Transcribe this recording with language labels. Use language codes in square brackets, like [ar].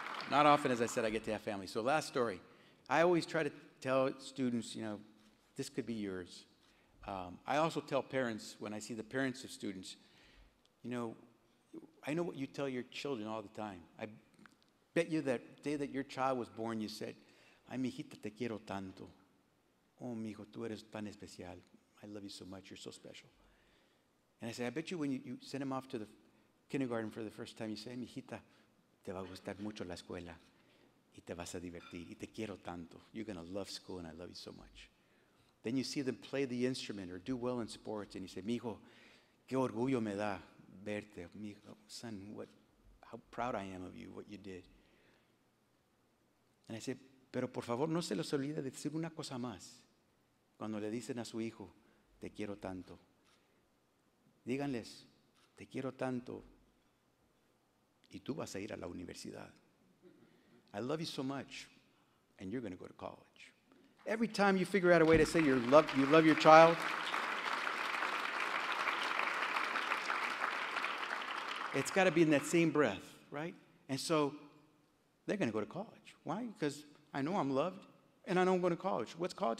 [en] Not often, as I said, I get to have family. So last story. I always try to tell students, this could be yours. I also tell parents, when I see the parents of students, You know, I know what you tell your children all the time. I bet you that day that your child was born, you said, [es] ay, mi hijita, te quiero tanto. Oh, mi hijo, tú eres tan especial. [en] I love you so much. You're so special. And I say, I bet you when you send him off to the kindergarten for the first time, you say, [es] mi hijita, te va a gustar mucho la escuela y te vas a divertir y te quiero tanto. [en] You're going to love school and I love you so much. Then you see them play the instrument or do well in sports and you say, [es] mi hijo, qué orgullo me da verte. Mi hijo, [en] son, how proud I am of you, what you did. And I say, [es] pero por favor no se les olvide de decir una cosa más. Cuando le dicen a su hijo, te quiero tanto. Díganles, te quiero tanto y tú vas a ir a la universidad. [en] I love you so much and you're going to go to college. Every time you figure out a way to say you love your child, it's got to be in that same breath, right? And so they're going to go to college. Why? Because I know I'm loved and I know I'm going to college. What's college?